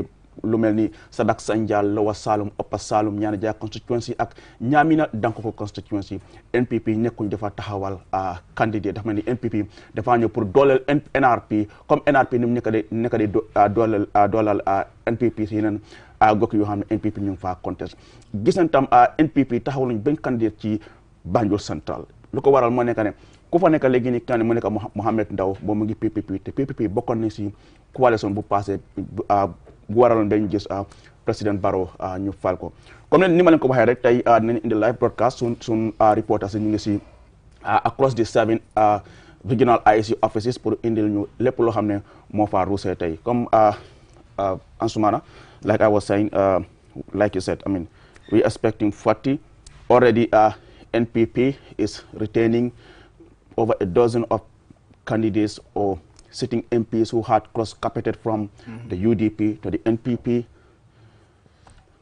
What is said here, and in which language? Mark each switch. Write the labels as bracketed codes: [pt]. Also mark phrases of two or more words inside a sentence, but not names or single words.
[wo] lu melni Sabak Sanjal Lower Salum Upper Salum ñaana ja constituency ak ñamina Dankoko constituency NPP nekkuñ dafa taxawal candidate dafa melni NPP dafa ñëw pour dolel NRP comme NRP nim nekk de dolal NPP ci yeneen gokk yoo xam ne NPP ñu fa contest gis nañ tam NPP taxawal ñu ben candidate ci Banjul Central lu ko waral mo nekk ne ku fa nekk léegi ni kan mo nekk Mohamed Ndaw bo mu ngi PPP te PPP bokkoon na ci coalition bu passé bu waraloon dañu gis président Barrow ñu fal ko comme ni ma leen ko waxee rek tey dinañ indi [en] live broadcast [wo] sun reporters ñu ngi ci [en] across the 7 regional IEC offices [wo] pour indil ñu lépp loo xam ne moo fa ruusee tey comme [en] Ansumana like I was saying like you said I mean we expecting 40 already NPP is retaining over a dozen of candidates or sitting MPs who had cross-carpeted from the UDP to the NPP.